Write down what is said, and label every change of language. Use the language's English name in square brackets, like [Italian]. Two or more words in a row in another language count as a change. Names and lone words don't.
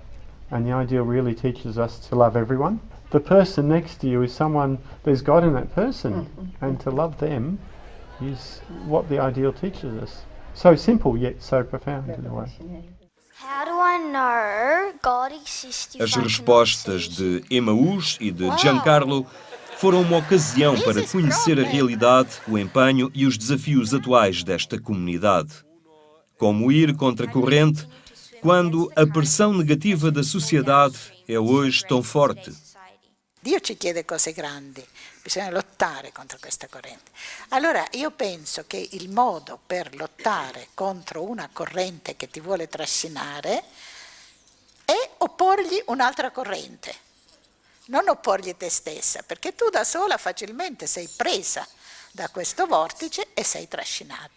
[English] And the ideal really teaches us to love everyone. The person next to you is someone, there's God in that person, and to love them is what the ideal teaches us. So simple yet so profound in a way. How do I know God exists if As I cannot respostas see? [Portuguese] de Emaús e de Giancarlo foram uma ocasião para conhecer a realidade, o empenho e os desafios atuais desta comunidade. Como ir contra a corrente quando a pressão negativa da sociedade é hoje tão forte. [Italian] Dio ci chiede cose grandi, bisogna lottare contro questa corrente. Allora io penso che il modo per lottare contro una corrente che ti vuole trascinare è opporgli un'altra corrente, non opporgli te stessa, perché tu da sola facilmente sei presa da questo vortice e sei trascinata.